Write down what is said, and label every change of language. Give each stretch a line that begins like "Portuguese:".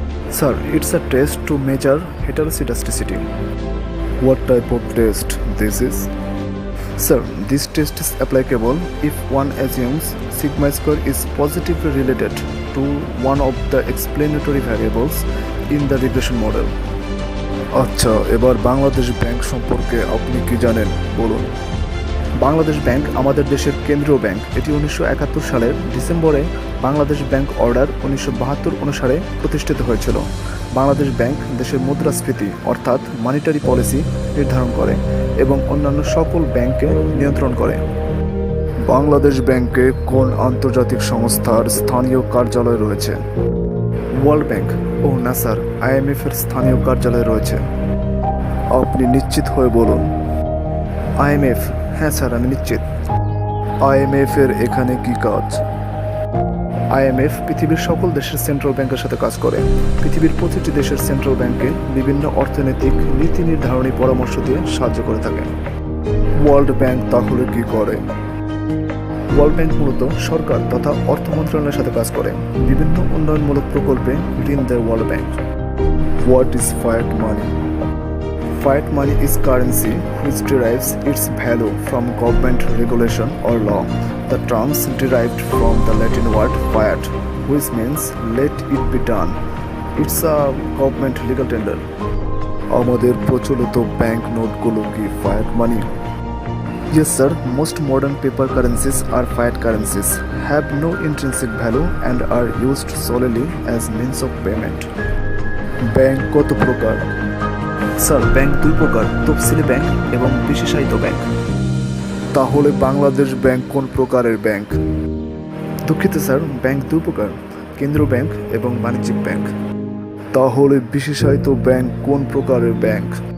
English: Sir, it's a test to measure heteroscedasticity. What type of test this is? Sir, this test is applicable if one assumes sigma square is positively related to one of the explanatory variables in the regression model.
Bangla: আচ্ছা, এবার Bangladesh bank সম্পর্কে আপনি কি জানেন বলুন। Bangladesh bank আমাদের দেশের কেন্দ্রীয় ব্যাংক। এটি 1971 সালের ডিসেম্বরে বাংলাদেশ ব্যাংক অর্ডার 1972 অনুসারে প্রতিষ্ঠিত হয়েছিল। বাংলাদেশ ব্যাংক দেশের মুদ্রাস্ফীতি অর্থাৎ মনিটারি পলিসি নির্ধারণ করে এবং অন্যান্য সকল ব্যাংককে নিয়ন্ত্রণ করে। বাংলাদেশ ব্যাংকে কোন আন্তর্জাতিক সংস্থার স্থানীয় কার্যালয় রয়েছে? World bank. ও না স্যার, IMF এর স্থানীয় কার্যালয় রয়েছে। আপনি নিশ্চিত হয়ে বলুন। IMF? হ্যাঁ স্যার, আমি নিশ্চিত। IMF এর এখানে কি কাজ? IMF পৃথিবীর সকল দেশের সেন্ট্রাল ব্যাংকের সাথে কাজ করে। পৃথিবীর প্রতিটি দেশের সেন্ট্রাল ব্যাংকে বিভিন্ন অর্থনৈতিক নীতি নির্ধারণী পরামর্শ দিয়ে সাহায্য করে থাকে। ওয়ার্ল্ড ব্যাংক তাহলে কি করে? ওয়ার্ল্ড ব্যাংক মূলত সরকার তথা অর্থ মন্ত্রণালয়ের সাথে কাজ করে। বিভিন্ন উন্নয়নমূলক প্রকল্পে ঋণ দেয় world bank.
English: What is fiat money? Fiat money is currency which derives its value from government regulation or law. The terms derived from the Latin word fiat, which means let it be done. It's a government legal tender.
Bangla: আমাদের প্রচলিত bank নোটগুলো কি ফায়াট মানি?
English: Yes sir, most modern paper currencies are fiat currencies, have no intrinsic value and are used solely as means of payment.
Bangla: Bank কত প্রকার? Sir, bank দুই প্রকার, তফসিলি bank এবং বিশেষায়িত ব্যাংক। তাহলে বাংলাদেশ ব্যাংক কোন প্রকারের ব্যাংক? দুঃখিত স্যার, ব্যাংক দু প্রকার, কেন্দ্রীয় ব্যাংক এবং বাণিজ্যিক ব্যাংক। তাহলে বিশেষায়িত ব্যাংক কোন প্রকারের ব্যাংক?